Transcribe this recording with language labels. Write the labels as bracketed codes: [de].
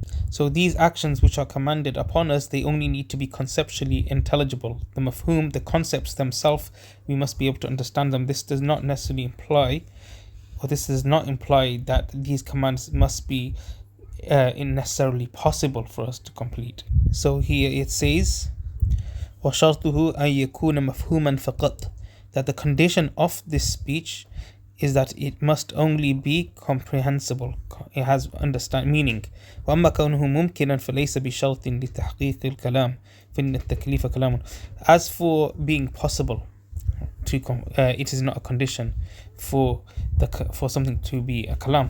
[en] So these actions which are commanded upon us, they only need to be conceptually intelligible. The mafhum, the concepts themselves, we must be able to understand them. This does not necessarily imply, or this does not imply that these commands must be necessarily possible for us to complete. So here it says, [ar] وَشَرْطُهُ أَن يَكُونَ مَفْهُومًا فَقَطْ. [en] That the condition of this speech is that it must only be comprehensible. It has meaning. [ar] وَأَمَّا كَوْنُهُ مُمْكِنًا فَلَيْسَ بِشَرْطٍ لِتَحْقِيقِ الْكَلَامِ فَإِنَّ التَّكْلِيفَ كَلَامٌ. [en] As for being possible, it is not a condition for something to be a kalam.